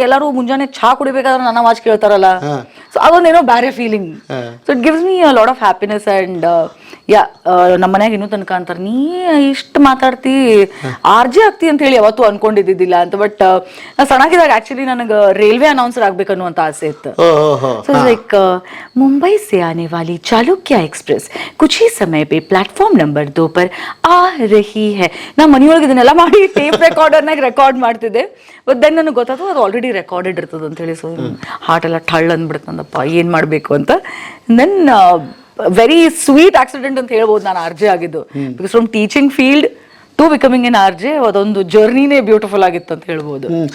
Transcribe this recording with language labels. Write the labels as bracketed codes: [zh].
[kn] ಎಲ್ಲರೂ ಮುಂಜಾನೆ ಚಹಾ ಕುಡಿಬೇಕಾದ್ರೆ ನನ್ನ ವಾಚ್ ಕೇಳ್ತಾರಲ್ಲ, ಸೊ ಅದೊಂದೇನೋ ಬೇರೆ feeling. [en] So it gives me a lot of happiness. [kn] And ಯಾ ನಮ್ಮ ಮನ್ಯಾಗ ಇನ್ನೂ ತನಕ ಅಂತಾರೆ ನೀ ಇಷ್ಟು ಮಾತಾಡ್ತಿ RJ ಆಗ್ತಿ ಅಂತ ಹೇಳಿ ಯಾವತ್ತೂ ಅನ್ಕೊಂಡಿದ್ದಿದ್ದಿಲ್ಲ ಅಂತ. ಬಟ್ ನಾ ಸಣ್ಣಗಿದಾಗ ಆಕ್ಚುಲಿ ನನಗೆ ರೈಲ್ವೆ ಅನೌನ್ಸರ್ ಆಗ್ಬೇಕನ್ನುವಂತ ಆಸೆ ಇತ್ತು. [en] So like [hi] मुंबई से आने वाली चालुक्य एक्सप्रेस कुछ ही समय पे प्लेटफॉर्म नंबर 2 पर आ रही है. [kn] ನಾ ಮನೆಯೊಳಗೆ ಇದನ್ನೆಲ್ಲ ಮಾಡಿ ಟೇಪ್ ರೆಕಾರ್ಡರ್ನಾಗ ರೆಕಾರ್ಡ್ ಮಾಡ್ತಿದ್ದೆ. [en] but then [kn] ನನಗೆ ಗೊತ್ತಾಯ್ತು ಅದು ಆಲ್ರೆಡಿ ರೆಕಾರ್ಡೆಡ್ ಇರ್ತದೆ ಅಂತ ಹೇಳಿ. ಸೊ ಹಾರ್ಟ್ ಎಲ್ಲ ಟಳ್ ಅಂದ್ಬಿಡ್ತಂದಪ್ಪ ಏನು ಮಾಡಬೇಕು ಅಂತ. ದೆನ್ [en] very sweet accident [kn] ಅಂತ ಹೇಳ್ಬೋದು ನಾನು RJ ಆಗಿದ್ದು. [en] because from teaching field to becoming an [kn] RJ ಅದೊಂದು ಜರ್ನಿನೇ ಬ್ಯೂಟಿಫುಲ್ ಆಗಿತ್ತು ಅಂತ ಹೇಳ್ಬೋದು.